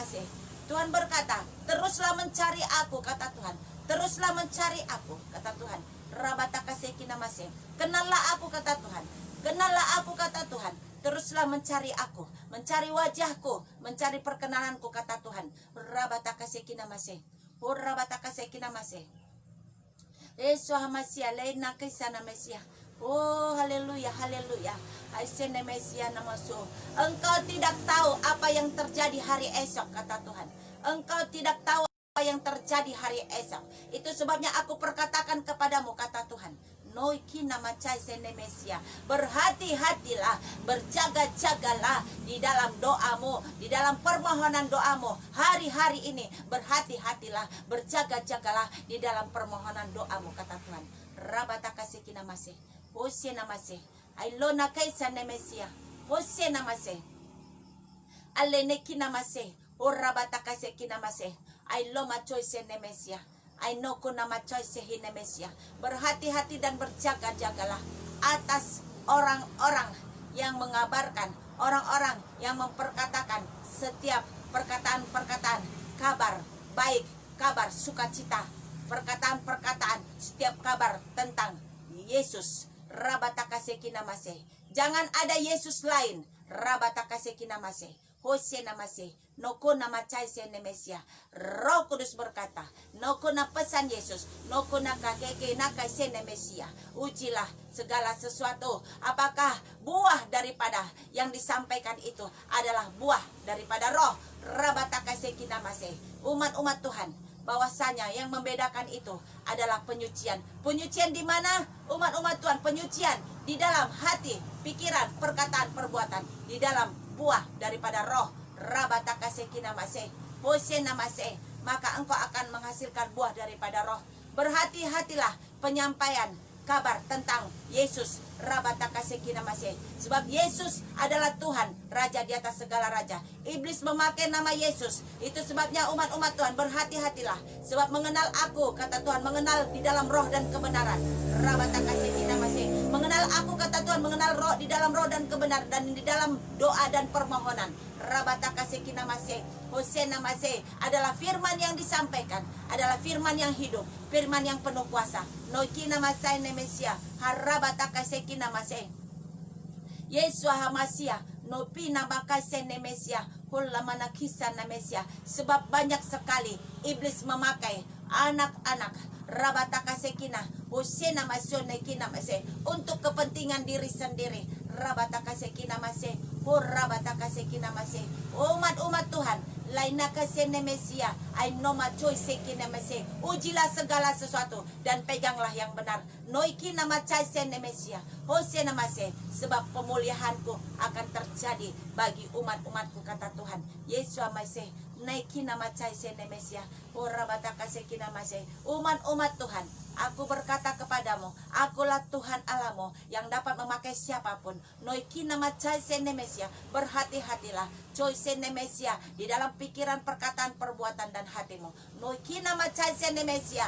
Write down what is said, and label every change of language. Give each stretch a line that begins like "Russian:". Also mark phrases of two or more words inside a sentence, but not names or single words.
Indonesian: Tuhan berkata, teruslah mencari aku, kata Tuhan. Teruslah mencari aku, kata Tuhan. Rabatakaseki-namase. Kenallah aku, kata Tuhan. Kenallah aku, kata Tuhan. Teruslah mencari aku, mencari wajahku, mencari perkenananku, kata Tuhan. Rabatakaseki-namase. Rabatakaseki-namase. Masia lena kesana Mesia. Oh, haleluya, haleluya. Aisene Mesia namasu. Engkau tidak tahu apa yang terjadi hari esok, kata Tuhan. Engkau tidak tahu apa yang terjadi hari esok. Itu sebabnya aku perkatakan kepadamu, kata Tuhan. Noiki nama sene Mesia. Berhati-hatilah, berjaga-jagalah di dalam doamu, di dalam permohonan doamu. Hari-hari ini berhati-hatilah, berjaga-jagalah di dalam permohonan doamu, kata Tuhan. Rabatakaseki namase. Hosea namase. Ailona kaisa nemesia. Hosea namase. Aleneki namase. Orabatakaseki namase. Ailoma choice nemesia. Ainoko nama choice hinemesia. Berhati-hati dan berjaga-jagalah atas orang-orang yang mengabarkan, orang-orang yang memperkatakan setiap perkataan-perkataan kabar baik, kabar sukacita, perkataan-perkataan, setiap kabar tentang Yesus. Rabatakaseki namase. Jangan ada Yesus lain. Rabatakaseki namase. Hosea namase. Noko nama caise nemesia. Roh Kudus berkata, noko na pesan Yesus, noko na kakeke na kaise nemesia. Ujilah segala sesuatu. Apakah buah daripada yang disampaikan itu adalah buah daripada roh. Rabatakaseki namase. Umat-umat Tuhan, bahwasanya yang membedakan itu adalah penyucian. Penyucian di mana? Umat-umat Tuhan, penyucian di dalam hati, pikiran, perkataan, perbuatan, di dalam buah daripada roh. Rabatakaseki namase. Hosea namase. Maka engkau akan menghasilkan buah daripada roh. Berhati-hatilah penyampaian kabar tentang Yesus. Rabatakaseki namase. Sebab Yesus adalah Tuhan, Raja di atas segala raja. Iblis memakai nama Yesus. Itu sebabnya umat-umat Tuhan, berhati-hatilah. Sebab mengenal aku, kata Tuhan, mengenal di dalam roh dan kebenaran. Rabatakaseki namase. Mengenal aku, kata Tuhan, mengenal roh di dalam roh dan kebenaran, dan di dalam doa dan permohonan. Rabatakaseki namase. Hosea namase adalah firman yang disampaikan, adalah firman yang hidup, firman yang penuh kuasa. Noiki namasai nemesia. Harabatakaseki namase. Yesus hamasia. Nopi namakase nemesia. Hulamana kisah nemesia. Sebab banyak sekali iblis memakai anak-anak Rabatakasekina Hosea namasyo nekina mase untuk kepentingan diri sendiri. Rabatakasekina mase. Rabatakasekina mase. Umat-umat Tuhan, laina kasene Mesia, ai noma choice kina mase. Ujilah segala sesuatu dan peganglah yang benar. Noiki nama chaisene Mesia. Hosea namase, sebab pemulihanku akan terjadi bagi umat-umatku, kata Tuhan. Yesus amase. Naiki nama chaisene Mesia. Rabatakaseki namase. Umat-umat Tuhan, aku berkata kepadamu, akulah Tuhan Allahmu yang dapat memakai siapapun. Noiki nama chaisene Mesia. Berhati-hatilah choisene Mesia di dalam pikiran, perkataan, perbuatan dan hatimu. Noiki nama chaisene Mesia.